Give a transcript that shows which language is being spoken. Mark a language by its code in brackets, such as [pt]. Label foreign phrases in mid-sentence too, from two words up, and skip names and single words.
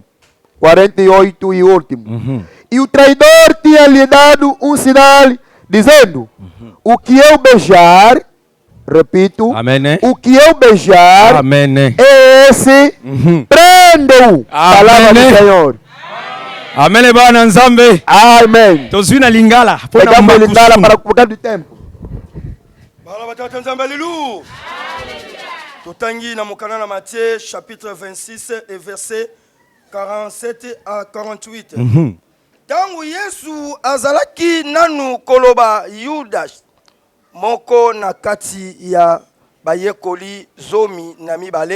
[pt] 48 e último. E o traidor tinha lhe dado um sinal, dizendo: o que eu beijar, repito, Amen. o que eu beijar, Amen. é esse, prenda-o. Palavra do Senhor. [ln] Amen bana nzambe. [pt] Amém. [ln] Tozwi na lingala. [pt] Pegamos a lingala para por causa do tempo. [ln] Bala batata nzambe alléluia. Totangi na mokana na Matthieu [fr] chapitre 26 et verset 47 à 48. [ln] Tangu Yesu azalaki nanu koloba Yudas moko na kati ya bayekoli zomi na mibale.